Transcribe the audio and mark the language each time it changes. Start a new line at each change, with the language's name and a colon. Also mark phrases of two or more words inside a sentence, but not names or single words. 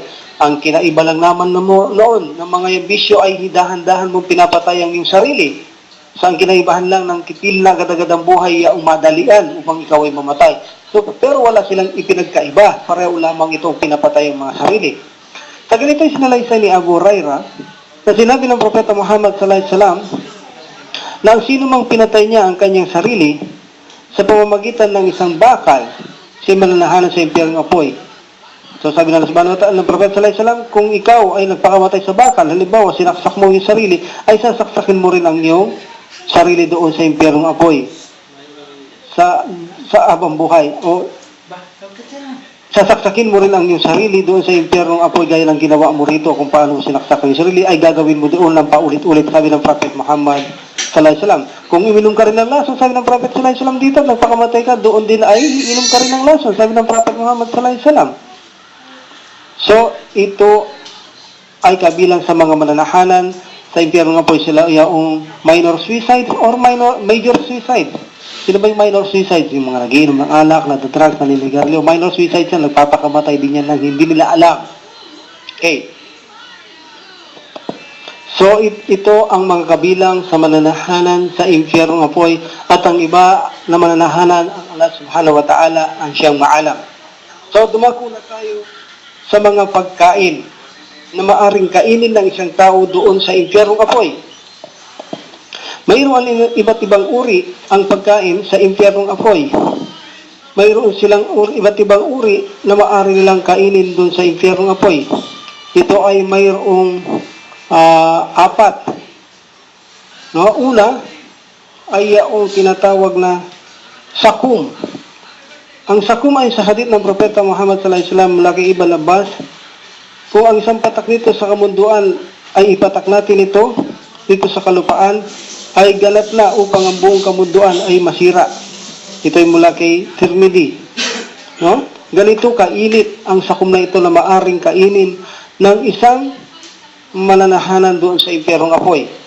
Filipino: Ang kinaiba lang naman noon ng mga bisyo ay dahan-dahan mong pinapatay ang iyong sarili. So ang kinaibahan lang ng kitil na agad-agad ang buhay ay madalian upang ikaw ay mamatay. So, pero wala silang ipinagkaiba. Pareho lamang itong pinapatay ang mga sarili. Sa ganito ay sinalaysay ni Abu Hurairah na sinabi ng Propeta Muhammad
Arabic: صلى الله عليه وسلم
Filipino: na ang sino mang pinatay niya ang kanyang sarili sa pamamagitan ng isang bakal, siya mananahanan sa impyernong apoy. So sabi ng Allah
Arabic: سبحانه وتعالى
Filipino: ng Propeta
Arabic: صلى الله عليه وسلم,
Filipino: kung ikaw ay nagpakamatay sa bakal, halimbawa sinaksak mo yung sarili, ay sasaksakin mo rin ang iyong sarili doon sa impyernong apoy. Sa abang buhay. O sasaksakin mo rin ang iyong sarili doon sa impyernong apoy gaya ng ginawa mo rito kung paano mo sinaksak ang sarili ay gagawin mo doon ng paulit-ulit, sabi ng Prophet Muhammad
Arabic: صلى الله عليه وسلم.
Filipino: Kung uminom ka rin ng lason, sabi ng Prophet
Arabic: صلى الله عليه وسلم
Filipino: dito, nagpakamatay ka, doon din ay inom ka rin ng lason, sabi ng Prophet Muhammad
Arabic: صلى الله عليه وسلم.
Filipino: So, ito ay kabilang sa mga mananahanan sa impyernong apoy, sila yung
English: minor suicide or major suicide.
Filipino: Sino ba yung
English: minor suicide?
Filipino: Yung mga nagiinom ng alak, nagdadrugs, naninigarilyo.
English: Minor suicide
Filipino: yan, nagpapakamatay din yan nang hindi nila alam. Okay. So, ito ang mga kabilang sa mananahanan sa impyernong apoy at ang iba na mananahanan ang Allah
Arabic: سبحانه وتعالى
Filipino: ang siyang maalam. So, dumako na tayo sa mga pagkain na maaring kainin ng isang tao doon sa impyernong apoy. Mayroon iba't ibang uri ang pagkain sa impyernong apoy. Mayroon silang iba't ibang uri na maaari nilang kainin doon sa impyernong apoy. Ito ay mayroong apat. No? Una ay yung tinatawag na sakum. Ang sakum ay sa hadith ng Propeta Muhammad
Arabic: صلى الله عليه وسلم
Filipino: mula kay Ibn Abbas. Kung ang isang patak nito sa kamunduan ay ipatak natin ito dito sa kalupaan, ay ganap na upang ang buong kamunduan ay masira. Ito ay mula kay Tirmidhi. No? Ganito kainit ang sakum na ito na maaring kainin ng isang mananahanan doon sa impyernong apoy.